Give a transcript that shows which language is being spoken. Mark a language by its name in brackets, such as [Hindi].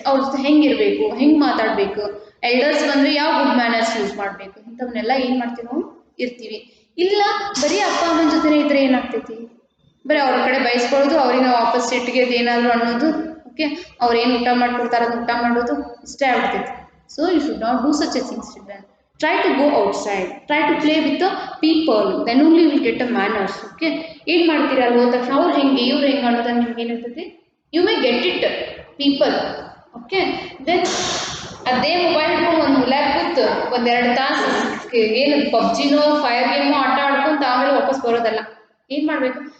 [Kannada] ಅವ್ರ ಜೊತೆ ಹೆಂಗಿರಬೇಕು, ಹೆಂಗೆ ಮಾತಾಡಬೇಕು, ಎಲ್ಡರ್ಸ್ ಬಂದರೆ ಯಾವ ಗುಡ್ ಮ್ಯಾನರ್ಸ್ ಯೂಸ್ ಮಾಡಬೇಕು, ಇಂಥವನ್ನೆಲ್ಲ ಏನು ಮಾಡ್ತೀವಿ ನಾವು? ಇರ್ತೀವಿ. ಇಲ್ಲ ಬರೀ ಅಪ್ಪ ಅಮ್ಮನ ಜೊತೆ ಇದ್ರೆ ಏನಾಗ್ತೈತಿ? ಬರೀ ಅವ್ರ ಕಡೆ ಬಯಸ್ಕೊಳ್ಳೋದು, ಅವ್ರಿಗೆ ನಾವು ವಾಪಸ್ ಸಿಟ್ಟಿಗೆ ಏನಾದರೂ ಅನ್ನೋದು. ಓಕೆ, ಅವ್ರೇನು ಊಟ ಮಾಡ್ಕೊಡ್ತಾರೆ ಅದು ಊಟ ಮಾಡೋದು, ಇಷ್ಟೇ ಆಗ್ತೈತಿ. [English] So you should not do such a things children. Try to go outside. Try to play with the people. Then only you will get a manners. Okay. [Kannada] ಏನು ಮಾಡ್ತೀರಾ ಅಲ್ಲಿ ಹೋದ ತಕ್ಷಣ ಅವ್ರು ಹೆಂಗೆ ಇವ್ರು ಹೆಂಗೆ ಅನ್ನೋದನ್ನು ನಿಮ್ಗೆ ಏನಿರ್ತೈತಿ? [English] You may get it people. [Kannada] Okay, then ಅದೇ ಮೊಬೈಲ್ ಹಿಡ್ಕೊಂಡು ಒಂದು ಹುಲ್ಯಾಗ ಕೂತು 1-2 ತಾಸು ಏನು ಪಬ್ಜಿನೋ ಫೈರ್ ಗೇಮೋ ಆಟ ಆಡ್ಕೊಂತ ಆಮೇಲೆ ವಾಪಸ್ ಬರೋದಲ್ಲ. ಏನು ಮಾಡಬೇಕು?